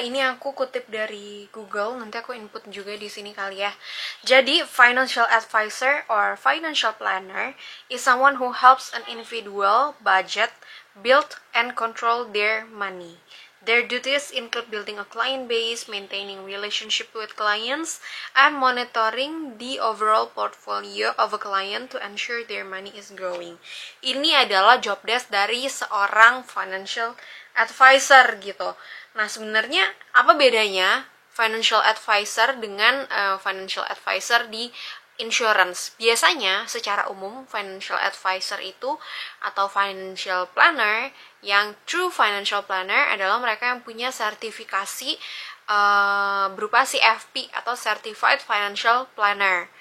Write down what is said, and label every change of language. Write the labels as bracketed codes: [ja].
[id] Ini aku kutip dari Google, nanti aku input juga di sini kali ya. [en] Jadi, financial advisor or financial planner is someone who helps an individual budget, build, and control their money. Their duties include building a client base, maintaining relationship with clients, and monitoring the overall portfolio of a client to ensure their money is growing. [id] Ini adalah job desk dari seorang financial advisor gitu. Nah, sebenarnya apa bedanya financial advisor dengan financial advisor di insurance? Biasanya secara umum financial advisor itu atau financial planner, yang true financial planner adalah mereka yang punya sertifikasi berupa CFP atau Certified Financial Planner.